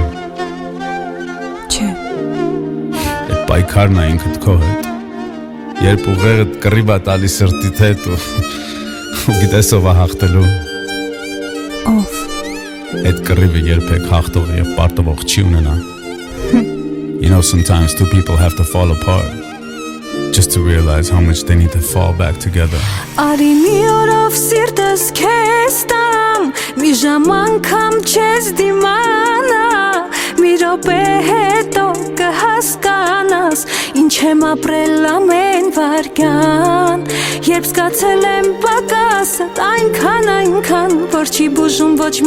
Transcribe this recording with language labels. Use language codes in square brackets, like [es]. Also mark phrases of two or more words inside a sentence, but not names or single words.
[hy] Չէ։ Այդ պայքարն է ինքդ քո հետ։ Երբ ուղեղդ կռիվ է տալիս սրտիդ հետ ու գիտես ով է հաղթելու։ Ով։ Այդ կռիվը երբեք հաղթող եւ պարտվող չի ունենա։ [en] You know, sometimes two people have to fall apart just to realize how much they need to fall back together. [hy] Արի մի օրով սիրտս քեզ տամ, մի ժամ անգամ չես դիմանա, մի րոպե հետո կհասկանաս, ինչ եմ ապրել ամեն վայրկյան, երբ զգացել եմ պակասդ այնքան, որ չի բուժում ոչ մի